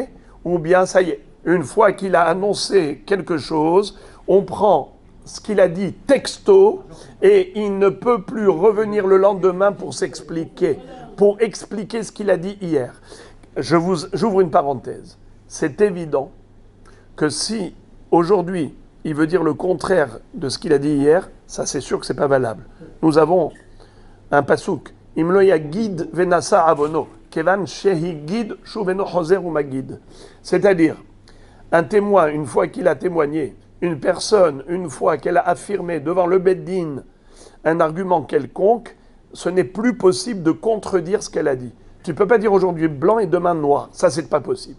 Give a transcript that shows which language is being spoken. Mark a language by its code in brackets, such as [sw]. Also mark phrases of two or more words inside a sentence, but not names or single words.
[fr] Ou bien, ça y est, une fois qu'il a annoncé quelque chose, on prend ce qu'il a dit texto et il ne peut plus revenir le lendemain pour s'expliquer, pour expliquer ce qu'il a dit hier. J'ouvre une parenthèse. C'est évident que si aujourd'hui il veut dire le contraire de ce qu'il a dit hier, ça c'est sûr que c'est pas valable. Nous avons un pasouk. [he] אם לא יגיד ונשא עונו כיון שהגיד שוב אינו חוזר ומגיד. [fr] C'est-à-dire un témoin, une fois qu'il a témoigné, une personne, une fois qu'elle a affirmé devant le Beddin un argument quelconque, ce n'est plus possible de contredire ce qu'elle a dit. Tu ne peux pas dire aujourd'hui blanc et demain noir. Ça, c'est pas possible.